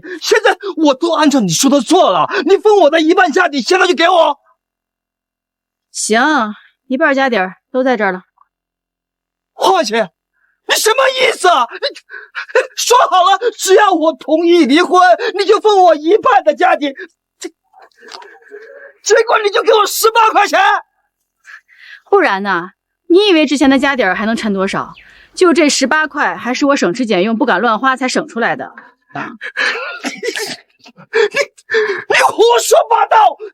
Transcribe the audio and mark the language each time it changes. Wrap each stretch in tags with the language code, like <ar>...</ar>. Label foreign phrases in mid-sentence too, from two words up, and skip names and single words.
<zh>現在我都按照你說的做了，你分我的一半家底，現在就給我。行，一半家底兒都在這兒了。華姐，你什麼意思啊？你說好了，只要我同意離婚，你就分我一半的家底。結果你就給我18塊錢。不然呢？你以為之前的家底兒還能趁多少？就這18塊，還是我省吃儉用、不敢亂花才省出來的。你胡說八道！</zh>